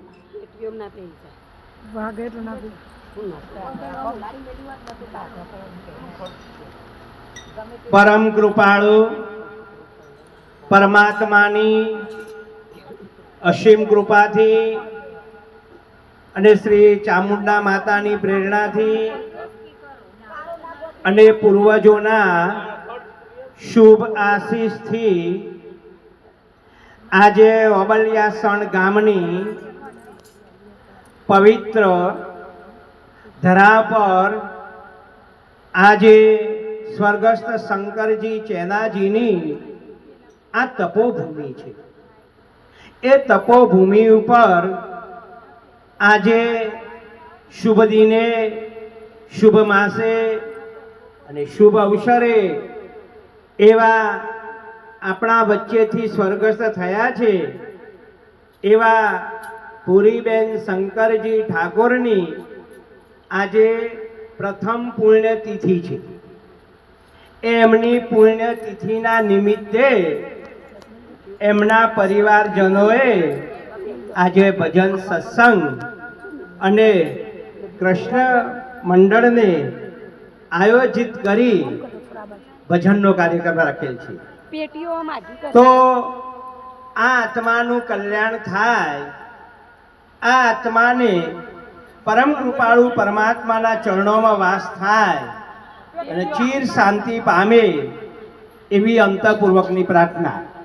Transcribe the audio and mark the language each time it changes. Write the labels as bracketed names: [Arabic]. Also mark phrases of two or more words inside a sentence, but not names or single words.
[Gujarati] પરમ કૃપાળુ પરમાત્માની અસીમ કૃપાથી અને શ્રી ચામુંડા માતાની પ્રેરણાથી અને પૂર્વજોના શુભ આશીષથી આજે ઓબલિયાસણ ગામની પવિત્ર ધરા પર આજે સ્વર્ગસ્થ શંકરજી ચેનાજીની આ તપોભૂમિ છે। એ તપોભૂમિ પર આજે શુભ દિને શુભ માસે અને શુભ અવસરે એવા આપણા વચ્ચેથી સ્વર્ગસ્થ થયા છે એવા પુરીબેન શંકરજી ઠાકોરની આજે પ્રથમ પુણ્યતિથિ છે। એમની પુણ્યતિથિના નિમિત્તે એમના પરિવારજનોએ આજે ભજન સત્સંગ અને કૃષ્ણ મંડળ ને આયોજિત કરી ભજનનો કાર્યક્રમ રાખેલ છે। તો આ આત્માનું કલ્યાણ થાય, આ આત્માને પરમ કૃપાળુ પરમાત્માના ચરણોમાં વાસ થાય અને ચિર શાંતિ પામે એવી અંતઃપૂર્વકની પ્રાર્થના।